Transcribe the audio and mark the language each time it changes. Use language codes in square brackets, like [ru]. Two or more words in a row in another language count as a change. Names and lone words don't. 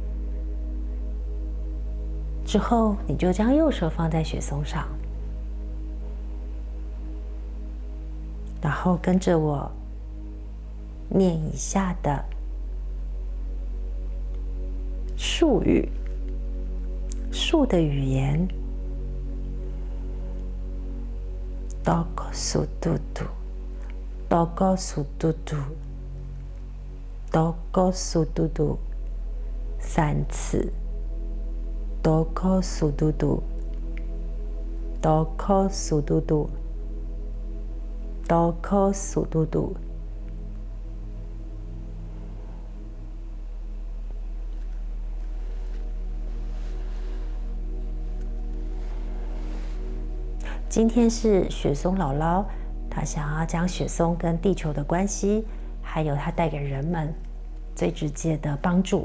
[zh] 之后，你就将右手放在雪松上，然后跟着我念以下的术语。树的语言。 Toko sududu, toko sududu, toko sududu， 3次。 Toko sududu, toko sududu, toko sududu。今天是雪松姥姥，她想要将雪松跟地球的关系，还有它带给人们最直接的帮助。